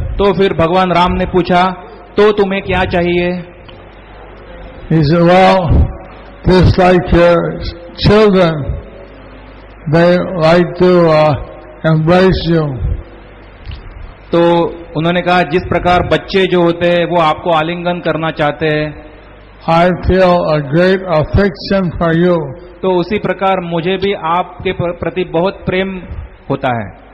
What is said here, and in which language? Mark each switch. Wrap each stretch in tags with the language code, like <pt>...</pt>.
<hi>तो फिर भगवान राम ने पूछा, तो तुम्हें क्या चाहिए?</hi> <en>He said, well, just like your children, they like to embrace you.</en> <hi>तो उन्होंने कहा, जिस प्रकार बच्चे जो होते हैं वो आपको आलिंगन करना चाहते हैं,</hi> <en>I feel a great affection for you.</en> <hi>तो उसी प्रकार मुझे भी आपके प्रति बहुत प्रेम होता है.</hi>